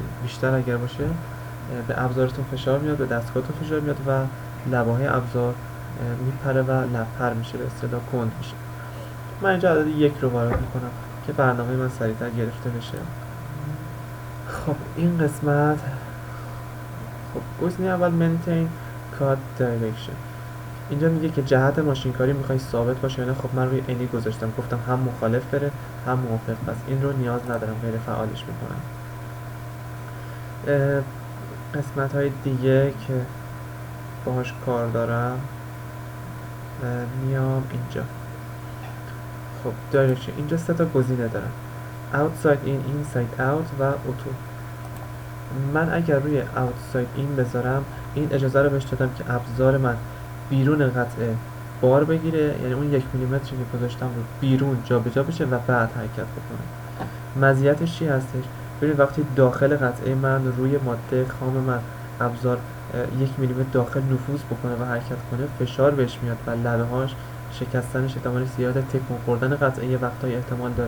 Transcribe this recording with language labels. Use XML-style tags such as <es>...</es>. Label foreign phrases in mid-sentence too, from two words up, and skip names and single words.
<fa>بیشتر اگر باشه به ابزارتون فشار میاد، به دستگاهتون فشار میاد و لبه‌های ابزار میپره و لب‌پر میشه، به اصطلاح کند میشه. من اینجا عدد 1 رو وارد میکنم که برنامه من سریعتر گرفته بشه. خب این قسمت خب گزینه اول</fa> <en>maintain cut direction.</en> <fa>اینجا میگه که جهت ماشین کاری میخوای ثابت باشه یا نه. خب من روی اینی گذاشتم، گفتم هم مخالف بره هم موافق، پس این رو نیاز ندارم، غیر فعالش میکنم. قسمت های دیگه که باهاش کار دارم میام اینجا. خب دایرکشن اینجا 3 تا گزینه دارم:</fa> <en>outside in, inside out و auto.</en> <fa>من اگر روی</fa> <en>outside in</en> <fa>بذارم این اجازه رو بهش دادم که ابزار من بیرون قطعه بار بگیره، یعنی اون 1 میلیمتری که گذاشتم رو بیرون جابجا بشه و بعد حرکت بکنه. مزیتش چی هستش؟ ببینید وقتی داخل قطعه من روی ماده خام من ابزار 1 میلیمتر داخل نفوذ بکنه و حرکت کنه فشار بهش میاد و لبه‌هاش شکستنش احتمال زیاده، تکون خوردن قطعه یه وقتایی احتمال داره.</fa>